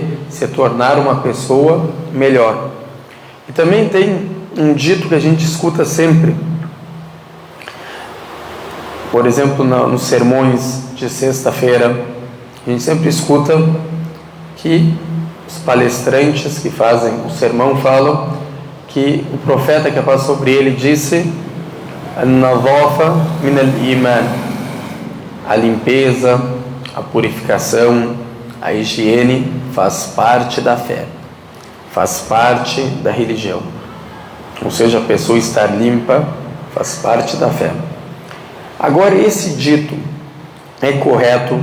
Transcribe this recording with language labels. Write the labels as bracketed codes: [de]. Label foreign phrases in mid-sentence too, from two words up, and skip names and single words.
[pt] Se tornar uma pessoa melhor. E também tem um dito que a gente escuta sempre, por exemplo, nos sermões de sexta-feira, a gente sempre escuta que os palestrantes que fazem o sermão falam que o profeta, que é paz sobre ele, disse: [ar] النظافة من الإيمان, [pt] a limpeza, a purificação, a higiene faz parte da fé, faz parte da religião. Ou seja, a pessoa estar limpa faz parte da fé. Agora, esse dito é correto?